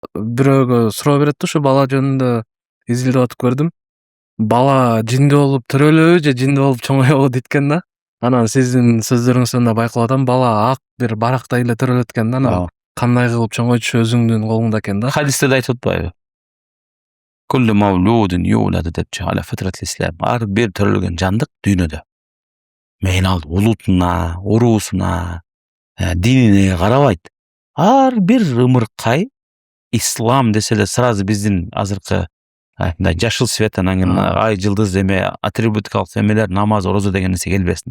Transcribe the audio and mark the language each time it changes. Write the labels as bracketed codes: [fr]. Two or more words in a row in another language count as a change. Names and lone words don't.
[ky] бирөөгө суроо берет да, ушу бала жөнүндө изилдеп атып көрдүм. Бала жинди болуп төрөлөбү же жинди болуп чоңоёбу дейт экен да. Анан сиздин сөздөрүңүздөн да байкалып атам, бала ак бир барактай эле төрөлөт экен да. Анан кандай кылып чоңойтушу өзүңдүн колуңда экен да. Хадисте да айтып атпайбы? [ar] كل مولود يولد depçi على فطرة الإسلام. [ky] Ар бир төрөлгөн жандык дүйнөдө. Мен ал улутуна, уруусуна, динине карабайт. Ар бир ымыркай ислам десе эле сразу биздин азыркы мындай жашыл свет анан кийин ай жылдыз эме атрибутикалык эмелер, намаз, орозо деген нерсе келбесин.